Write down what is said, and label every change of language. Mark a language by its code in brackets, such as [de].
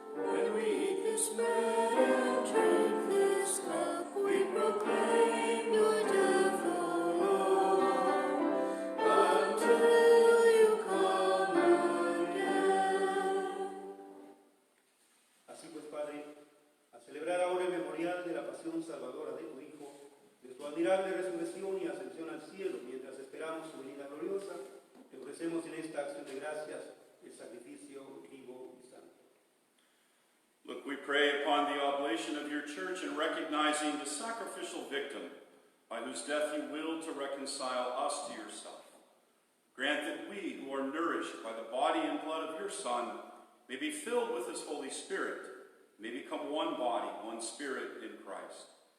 [en] When we eat this bread and drink this cup, we proclaim your death, O Lord, until you come again. [es] Así pues, Padre, a celebrar ahora el memorial de la pasión salvadora de tu Hijo, de su admirable resurrección y ascensión al cielo, mientras esperamos su venida gloriosa, te ofrecemos en esta acción de gracias el sacrificio vivo y santo. [en] Look salvation of your church and recognizing the sacrificial victim by whose death you willed to reconcile us to yourself. Grant that we, who are nourished by the body and blood of your Son, may be filled with his Holy Spirit, may become one body, one spirit in Christ.